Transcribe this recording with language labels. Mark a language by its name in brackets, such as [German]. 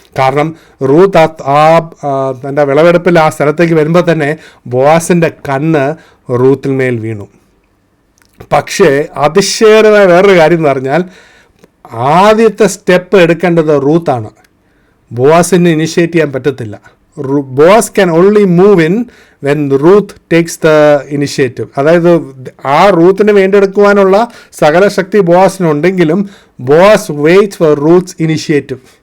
[Malayalam] കാരണം റൂത്ത് തൻ്റെ വിളവെടുപ്പിൽ ആ സ്ഥലത്തേക്ക് വരുമ്പോൾ തന്നെ ബോവാസിൻ്റെ കണ്ണ് റൂത്തിന്മേൽ വീണു. പക്ഷേ അതിശയകരമായ വേറൊരു കാര്യം എന്ന് പറഞ്ഞാൽ ആദ്യത്തെ സ്റ്റെപ്പ് എടുക്കേണ്ടത് റൂത്താണ്. ബോവാസിന് ഇനിഷ്യേറ്റ് ചെയ്യാൻ പറ്റത്തില്ല. [English] Boaz can only move in when Ruth takes the initiative. [Malayalam] അതായത് ആ റൂത്തിന് വേണ്ടിയെടുക്കുവാനുള്ള സകല ശക്തി ബോവാസിനുണ്ടെങ്കിലും [English] Boaz waits for Ruth's initiative.